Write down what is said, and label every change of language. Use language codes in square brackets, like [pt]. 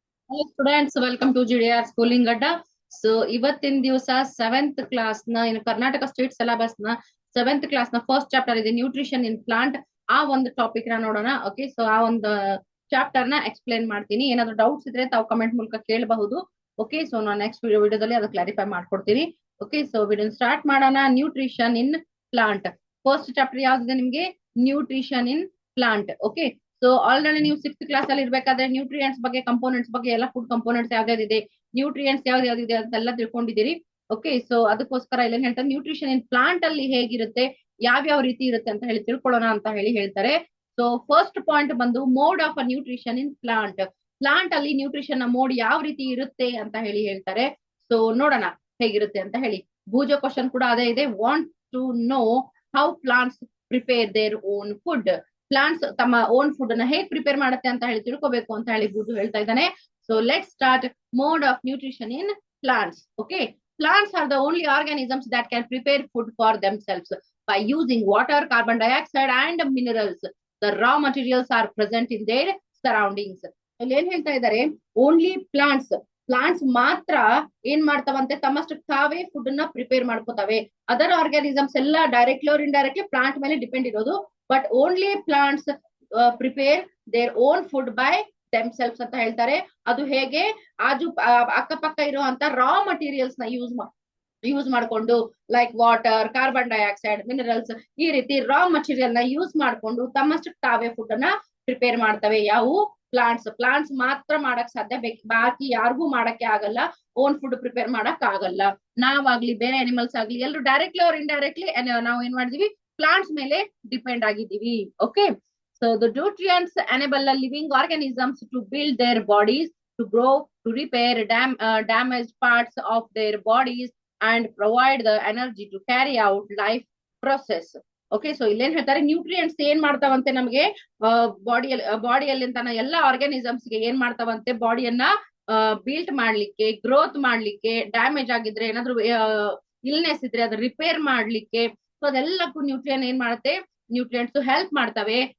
[en] Hello students, welcome to GDR Schooling Adda. [kn] So ಇವತ್ತಿನ ದಿವಸ 7th class ನ ಇನ್ Karnataka state syllabus ನ 7th ಕ್ಲಾಸ್ ನ ಫಸ್ಟ್ ಚಾಪ್ಟರ್ ಇದೆ ನ್ಯೂಟ್ರಿಷನ್ ಇನ್ ಪ್ಲಾಂಟ್. ಆ ಒಂದು ಟಾಪಿಕ್ ನ ನೋಡೋಣ. ಓಕೆ, ಸೊ ಆ ಒಂದು ಚಾಪ್ಟರ್ ನ ಎಕ್ಸ್ಪ್ಲೇನ್ ಮಾಡ್ತೀನಿ. ಏನಾದ್ರು ಡೌಟ್ಸ್ ಇದ್ರೆ ತಾವು ಕಮೆಂಟ್ ಮೂಲಕ ಕೇಳಬಹುದು. ಓಕೆ, ಸೊ ನಾನು ನೆಕ್ಸ್ಟ್ ವಿಡಿಯೋದಲ್ಲಿ ಅದು ಕ್ಲಾರಿಫೈ ಮಾಡ್ಕೊಡ್ತೀನಿ. ಓಕೆ, ಸೊ ವಿಡಿಯೋ ಸ್ಟಾರ್ಟ್ ಮಾಡೋಣ. Nutrition in plant first chapter ಯಾವ್ದಿದೆ ನಿಮ್ಗೆ? Nutrition in plant. Okay, so already ನೀವು 6th ಕ್ಲಾಸ್ ಅಲ್ಲಿ ಇರ್ಬೇಕಾದ್ರೆ ನ್ಯೂಟ್ರಿಯೆಂಟ್ಸ್ ಬಗ್ಗೆ, ಕಂಪೋನೆಂಟ್ಸ್ ಬಗ್ಗೆ, ಎಲ್ಲ ಫುಡ್ ಕಂಪೋನೆಂಟ್ಸ್ ಯಾವ್ಯಾವ್ದಿದೆ, ನ್ಯೂಟ್ರಿಯೆಂಟ್ಸ್ ಯಾವ್ದಿದೆ ಅಂತೆಲ್ಲ ತಿಳ್ಕೊಂಡಿದ್ದೀರಿ. ಓಕೆ, ಸೊ ಅದಕ್ಕೋಸ್ಕರ ಇಲ್ಲಿ ಹೇಳ್ತಾರೆ ನ್ಯೂಟ್ರಿಷನ್ ಇನ್ ಪ್ಲಾಂಟ್ ಅಲ್ಲಿ ಹೇಗಿರುತ್ತೆ, ಯಾವ್ಯಾವ ರೀತಿ ಇರುತ್ತೆ ಅಂತ ಹೇಳಿ ತಿಳ್ಕೊಳ್ಳೋಣ ಅಂತ ಹೇಳಿ ಹೇಳ್ತಾರೆ. ಸೊ ಫಸ್ಟ್ ಪಾಯಿಂಟ್ ಬಂದು mode of a nutrition in plant. Plant ಅಲ್ಲಿ ನ್ಯೂಟ್ರಿಷನ್ ನ ಮೋಡ್ ಯಾವ ರೀತಿ ಇರುತ್ತೆ ಅಂತ ಹೇಳಿ ಹೇಳ್ತಾರೆ. ಸೊ ನೋಡೋಣ ಹೇಗಿರುತ್ತೆ ಅಂತ ಹೇಳಿ. ಭೂಜ ಕ್ವಶನ್ ಕೂಡ ಅದೇ ಇದೆ. [en] Want to know how plants prepare their own food. [kn] Plants ತಮ್ಮ ಓನ್ ಫುಡ್ ಅನ್ನ ಹೇಗೆ ಪ್ರಿಪೇರ್ ಮಾಡುತ್ತೆ ಅಂತ ಹೇಳಿ ತಿಳ್ಕೋಬೇಕು ಅಂತ ಹೇಳಿ ಬುದ್ದು ಹೇಳ್ತಾ ಇದ್ದಾನೆ. [en] So let start. Mode of nutrition in plants. Okay, plants are the only organisms that can prepare food for themselves by using water, carbon dioxide and minerals. The raw materials are present in their surroundings. [kn] ಇಲ್ಲಿ ಏನ್ ಹೇಳ್ತಾ ಇದ್ದಾರೆ, only plants ಮಾತ್ರ ಏನ್ ಮಾಡ್ತಾವಂತೆ, ತಮ್ಮಷ್ಟಕ್ಕೆ ತಾವೇ food ಅನ್ನ prepare ಮಾಡ್ಕೋತಾವೆ. Other organisms ಎಲ್ಲ directly R indirectly plant ಮೇಲೆ ಡಿಪೆಂಡ್ ಇರೋದು. [en] but only plants prepare their own food by themselves [kn] ಅಂತ ಹೇಳ್ತಾರೆ. ಅದು ಹೇಗೆ, ಅಕ್ಕಪಕ್ಕ ಇರುವಂತ ರಾ ಮಟೀರಿಯಲ್ಸ್ ನ ಯೂಸ್ ಮಾಡ್ಕೊಂಡು, like water, carbon dioxide, minerals, ಈ ರೀತಿ ರಾ ಮಟೀರಿಯಲ್ ನ ಯೂಸ್ ಮಾಡ್ಕೊಂಡು ತಮ್ಮಷ್ಟಕ್ಕೆ ತಾವೇ ಫುಡ್ ಅನ್ನ ಪ್ರಿಪೇರ್ ಮಾಡ್ತವೆ. ಯಾವು? ಪ್ಲಾಂಟ್ಸ್ ಮಾತ್ರ ಮಾಡಕ್ ಸಾಧ್ಯ, ಬಾಕಿ ಯಾರಿಗೂ ಮಾಡಕ್ಕೆ ಆಗಲ್ಲ. ಓನ್ ಫುಡ್ ಪ್ರಿಪೇರ್ ಮಾಡಕ್ ಆಗಲ್ಲ. ನಾವಾಗ್ಲಿ ಬೇರೆ ಅನಿಮಲ್ಸ್ ಆಗ್ಲಿ ಎಲ್ಲರೂ ಡೈರೆಕ್ಟ್ಲಿ ಅವ್ರ ಇಂಡೈರೆಕ್ಟ್ಲಿ ನಾವು ಏನ್ ಮಾಡಿದೀವಿ, ಪ್ಲಾಂಟ್ಸ್ ಮೇಲೆ ಡಿಪೆಂಡ್ ಆಗಿದ್ದೀವಿ. [en] Okay, so the nutrients enable the living organisms to build their bodies, to grow, to repair damaged parts of their bodies and provide the energy to carry out life process. [kn] Okay, so ಇಲ್ಲೇನ್ ಹೇಳ್ತಾರೆ, nutrients ಏನ್ ಮಾಡ್ತಾವಂತೆ ನಮಗೆ ಬಾಡಿಯಲ್ಲಿ ಅಂತಾನ ಎಲ್ಲ organisms ಗೆ ಏನ್ ಮಾಡ್ತಾವಂತೆ, ಬಾಡಿಯನ್ನ built ಮಾಡ್ಲಿಕ್ಕೆ, ಗ್ರೋತ್ ಮಾಡ್ಲಿಕ್ಕೆ, ಡ್ಯಾಮೇಜ್ ಆಗಿದ್ರೆ ಏನಾದ್ರು ಇಲ್ನೆಸ್ ಇದ್ರೆ ಅದು ರಿಪೇರ್ ಮಾಡ್ಲಿಕ್ಕೆ, ಸೊ ಅದೆಲ್ಲಕ್ಕೂ ನ್ಯೂಟ್ರಿಯೆಂಟ್ಸ್ ಹೆಲ್ಪ್ ಮಾಡ್ತವೆ.